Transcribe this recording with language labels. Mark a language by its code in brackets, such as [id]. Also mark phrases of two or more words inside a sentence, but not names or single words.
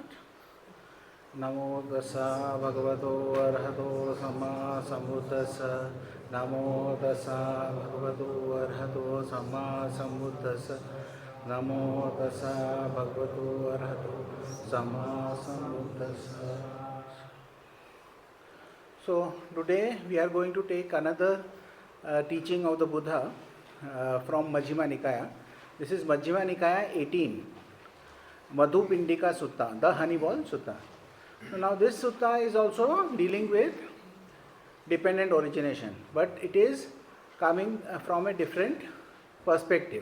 [pi] Namo tassa bhagavato arahato samma sambuddhassa. Namo tassa bhagavato arahato samma sambuddhassa. Namo tassa bhagavato arahato samma sambuddhassa. [en] So today we are going to take another teaching of the Buddha from Majjhima Nikaya. This is Majjhima Nikaya 18, Madhupindika Sutta, the Honey Ball Sutta. So now this sutta is also dealing with dependent origination, but it is coming from a different perspective.